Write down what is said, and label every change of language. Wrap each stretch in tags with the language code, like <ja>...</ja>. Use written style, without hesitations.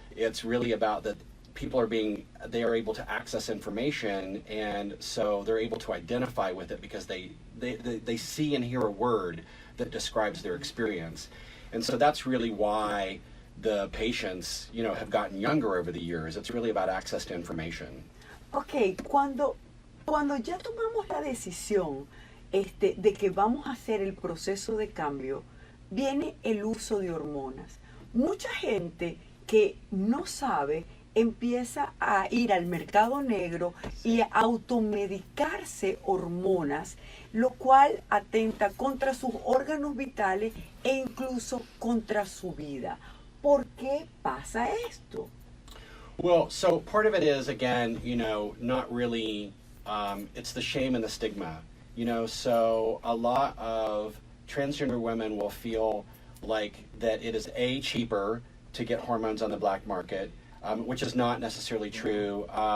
<en>It's really about that people they are able to access information, and so they're able to identify with it because they see and hear a word that describes their experience. And so that's really why the patients, have gotten younger over the years. It's really about access to information.</en> <es>Ok, cuando ya tomamos la decisión de que vamos a hacer el proceso de cambio, viene el uso de hormonas. Mucha gente que no sabe empieza a ir al mercado negro y a automedicarse hormonas, lo cual atenta contra sus órganos vitales e incluso contra su vida. ¿Por qué pasa esto?</es> <en>Well, so part of it is, again, not really, it's the shame and the stigma. So a lot of transgender women will feel like that it is cheaper to get hormones on the black market, which is not necessarily true.</en>